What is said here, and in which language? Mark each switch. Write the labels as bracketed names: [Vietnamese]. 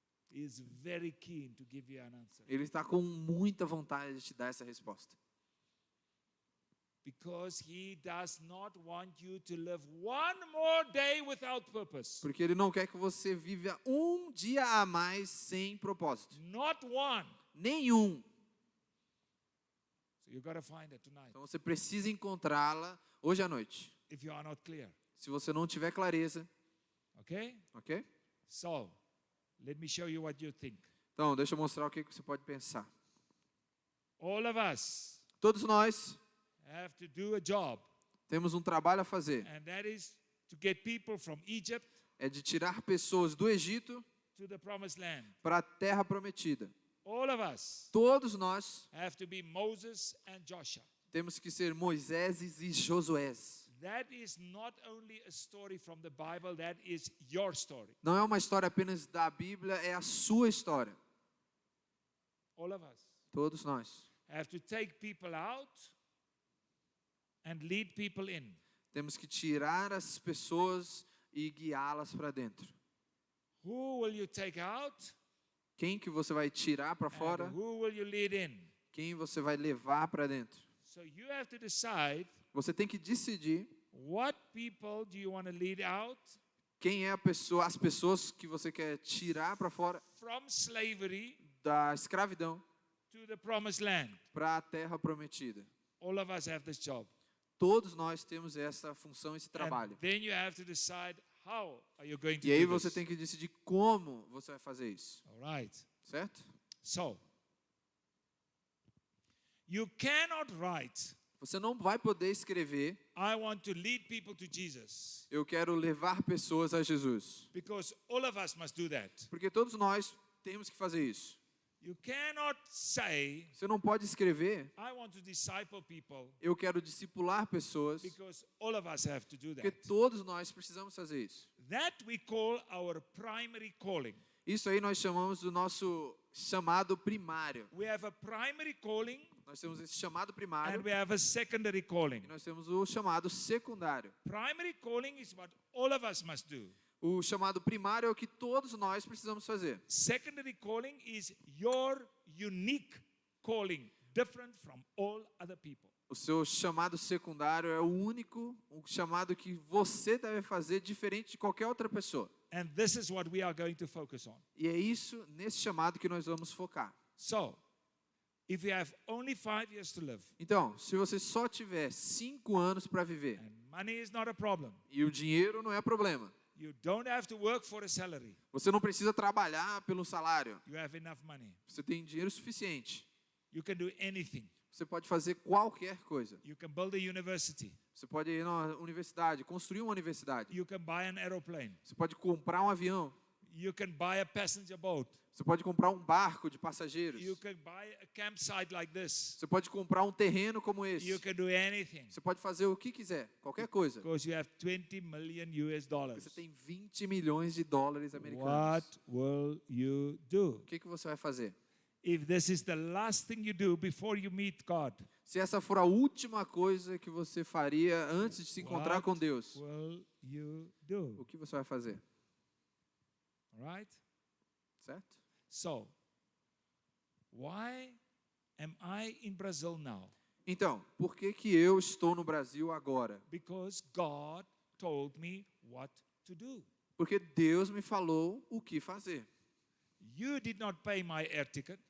[English] He is very keen to give you an answer [Portuguese] Ele está com muita vontade de te dar essa resposta. [English] because He does not want you to live one more day without purpose. [Portuguese] Porque Ele não quer que você viva um dia a mais sem propósito. [English] Not one. [Portuguese] Nenhum. [English] So you got to find it tonight [Portuguese] Então você precisa encontrá-la hoje à noite. [English] if you are not clear. [Portuguese] Se você não tiver clareza, [English] Okay? [Portuguese] ok? [English] So, let me show you what you think. [Portuguese] Então, deixa eu mostrar o que você pode pensar. [English] All of us [Portuguese] Todos nós [English] have to do a job, [Portuguese] temos um trabalho a fazer. [English] and that is to get people from Egypt [Portuguese] É de tirar pessoas do Egito [English] to the promised land. [Portuguese] para a terra prometida. [English] All of us [Portuguese] Todos nós [English] have to be Moses and Joshua. [Portuguese] temos que ser Moiséses e Josués. [English] That is not only a story from the Bible, that is your story. [Portuguese] Não é uma história apenas da Bíblia, é a sua história. [English] All of us [Portuguese] Todos nós [English] have to take people out and lead people in. [Portuguese] temos que tirar as pessoas e guiá-las para dentro. [English] Who will you take out? [Portuguese] Quem que você vai tirar para [English] And [Portuguese] fora? [English] who will you lead in? [Portuguese] Quem você vai levar para dentro? [English] So you have to decide [Portuguese] Você tem que decidir [English] what people do you want to lead out [Portuguese] quem é a pessoa, as pessoas que você quer tirar para fora [English] from slavery [Portuguese] da escravidão [English] to the promised land. [Portuguese] para a terra prometida. [English] All of us have this job. [Portuguese] Todos nós temos essa função, esse trabalho. [English] And then you have to decide how are you going to [Portuguese] E aí [English] do [Portuguese] você [English] this. [Portuguese] tem que decidir como você vai fazer isso, [English] All right. [Portuguese] certo? [English] So, you cannot write, [Portuguese] Você não vai poder escrever, [English] I want to lead people to Jesus, [Portuguese] eu quero levar pessoas a Jesus. [English] because all of us must do that. [Portuguese] Porque todos nós temos que fazer isso. [English] You cannot say, [Portuguese] Você não pode escrever, [English] I want to disciple people, [Portuguese] eu quero discipular pessoas, [English] because all of us have to do [Portuguese] porque [English] that. [Portuguese] todos nós precisamos fazer isso. [English] That we call our primary calling. [Portuguese] Isso aí nós chamamos do nosso chamado primário. [English] We have a primary calling [Portuguese] Nós temos esse chamado primário [English] and we have a secondary calling. [Portuguese] e nós temos o chamado secundário. [English] Primary calling is what all of us must do. [Portuguese] O chamado primário é o que todos nós precisamos fazer. [English] Secondary calling is your unique calling, different from all other people. [Portuguese] O seu chamado secundário é o único, o chamado que você deve fazer diferente de qualquer outra pessoa. [English] And this is what we are going to focus on. [Portuguese] E é isso, nesse chamado, que nós vamos focar. [English] So, if you have only 5 years to live [Portuguese] Então, se você só tiver 5 anos para viver, [English] and money is not a problem, [Portuguese] e o dinheiro não é problema, [English] you don't have to work for a salary. [Portuguese] você não precisa trabalhar pelo salário, [English] You have enough money. [Portuguese] você tem dinheiro suficiente, [English] You can do anything. [Portuguese] você pode fazer qualquer coisa. [English] You can build a university. [Portuguese] Você pode ir na universidade, construir uma universidade. [English] You can buy an aeroplane. [Portuguese] Você pode comprar um avião. [English] You can buy a passenger boat. [Portuguese] Você pode comprar um barco de passageiros. [English] You can buy a campsite like this. [Portuguese] Você pode comprar um terreno como esse. [English] You can do anything. [Portuguese] Você pode fazer o que quiser, qualquer coisa. [English] Because you have 20 million US dollars. [Portuguese] Você tem 20 milhões de dólares americanos. [English] What will you do? [Portuguese] O que você vai fazer? [English] If this is the last thing you do before you meet God, [Portuguese] Se essa for a última coisa que você faria antes de se encontrar [English] what [Portuguese] com Deus, [English] will you do? [Portuguese] o que você vai fazer? [English] All right? [Portuguese] Certo? [English] So, why am I in Brazil now? [Portuguese] Então, por que eu estou no Brasil agora? [English] Because God told me what to do. [Portuguese] Porque Deus me falou o que fazer. [English] You did not pay my air ticket.